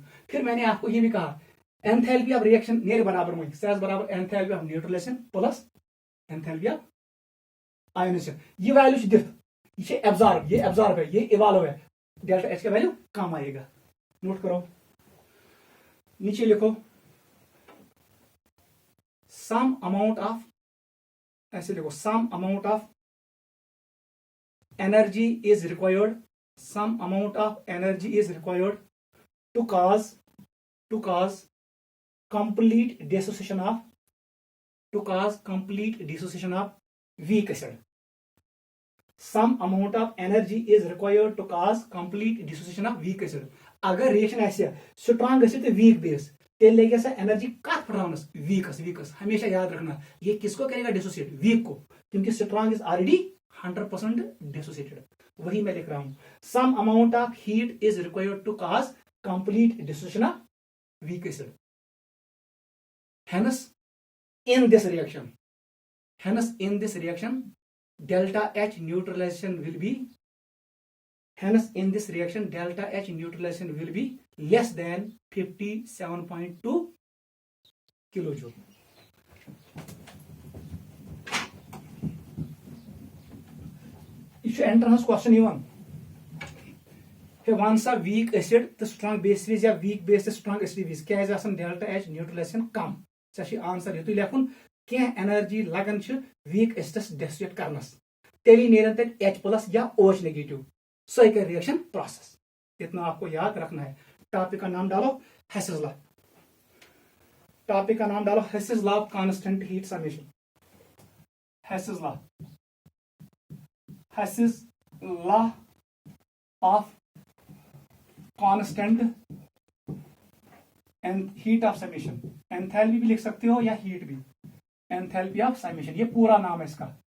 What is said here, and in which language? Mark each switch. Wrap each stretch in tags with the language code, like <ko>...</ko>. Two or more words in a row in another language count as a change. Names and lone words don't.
<hi>फिर मैंने आपको ये भी कहा</hi> <en>enthalpy of reaction</en> <hi>नियर बराबर में सेज बराबर</hi> <en>enthalpy of neutralization plus enthalpy of ionization.</en> <hi>ये वैल्यू दिख, ये एब्जॉर्ब है, ये इवॉल्व है,</hi> <en>delta H</en> <hi>का वैल्यू कम आएगा। नोट करो, नीचे लिखो</hi> <en>some amount of,</en> <hi>ऐसे लिखो</hi> <en>some amount of energy is required some amount of energy is required to cause complete dissociation of weak acid. Some amount of energy is required to cause complete dissociation of weak acid.</en> <ks>अगर रिएक्शन ऐसे</ks> <en>strong acid</en> <ks>तो</ks> <en>weak base</en> <ks>तेल लेके सा एनर्जी कट पढ़ाउनस वीकस</ks> <hi>हमेशा याद रखना ये किसको करेगा</hi> <en>dissociate weak</en> <hi>को क्योंकि</hi> <en>strong is already 100% dissociated</en> <hi>वही मैं लिख रहा हूं</hi> <en>some amount of heat is required to cause complete dissociation of weak acid hence in this reaction delta H neutralization will be less than 57.2 kilojoule. If you enter this question even once a weak acid the strong base phase या weak base the strong acid phase</en> <hi>क्या है आसान</hi> <en>delta H neutralization कम right answer</en> <ks>ये तो लेखुन क्या एनर्जी लगन छ वीक एसिडस डिसोसिएट करनस तेली नेरन तक</ks> <en>H प्लस या OH नेगेटिव सही का रिएक्शन प्रोसेस</en> <hi>इतना आपको याद रखना है टॉपिक का नाम डालो</hi> <en>हेसेस law of constant heat summation Hess's law of constant and heat of summation</en> <hi>एंथैल्पी भी लिख सकते हो या हीट भी</hi> <en>enthalpy of summation</en> <hi>ये पूरा नाम है इसका</hi>